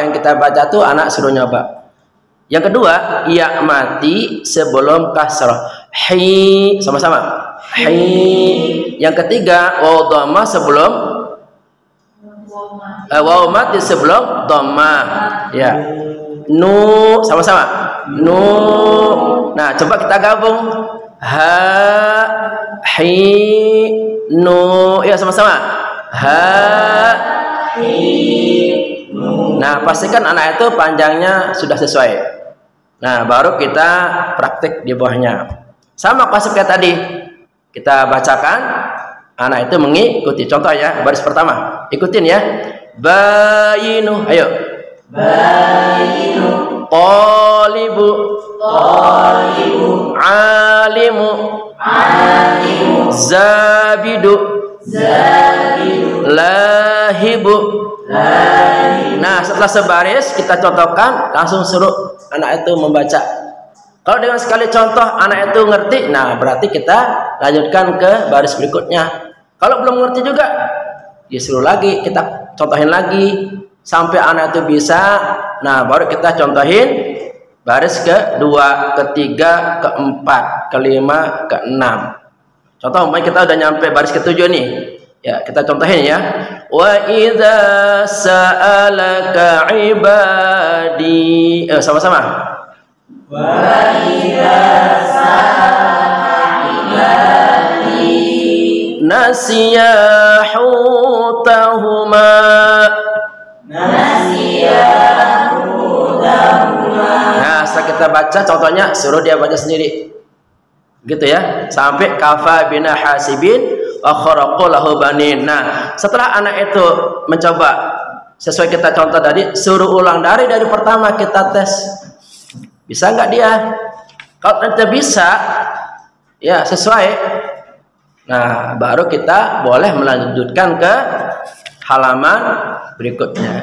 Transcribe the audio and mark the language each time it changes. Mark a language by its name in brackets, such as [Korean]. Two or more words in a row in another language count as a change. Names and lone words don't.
[Indonesian] Yang kita baca tuh anak suruh nyoba. Yang kedua, ya mati sebelum kasrah hi, sama-sama hi. Yang ketiga, waw dhammah sebelum waw mati sebelum dhammah. Ya, nu, sama-sama nu. Nah, coba kita gabung ha hi nu, ya sama-sama ha hi nu. Nah, pastikan anak itu panjangnya sudah sesuai. Nah, baru kita praktik di bawahnya. Sama konsep kayak tadi. Kita bacakan, anak itu mengikuti. Contoh ya, baris pertama. Ikutin ya. Bayinu, ayo. Bayinu. Qalibu. Qalibu. Alimu. Alimu. Zabidu. Zabidu. Lahibu. Lahibu. Nah, setelah sebaris kita contohkan, langsung suruh anak itu membaca. Kalau dengan sekali contoh anak itu ngerti, nah berarti kita lanjutkan ke baris berikutnya. Kalau belum ngerti juga, disuruh lagi, kita contohin lagi sampai anak itu bisa. Nah, baru kita contohin baris kedua, ketiga, keempat, kelima, keenam. Contoh, umpamanya kita udah nyampe baris ketujuh nih. Ya, kita contohin ya. [Arabic] وإذا سألك عبادي. [Indonesian] Sama-sama. [Arabic] وإذا سألك عبادي نسيا حوتهما. نسيا حوتهما. [Indonesian] Nah, setelah kita baca contohnya, suruh dia baca sendiri. Gitu ya. [Arabic] Sampai كفى بنا حاسبين وخرقوا له بنين. [Indonesian] Nah, setelah anak itu mencoba sesuai kita contoh tadi, suruh ulang dari pertama, kita tes. Bisa nggak dia? Kalau nanti bisa, ya sesuai. Nah, baru kita boleh melanjutkan ke halaman berikutnya.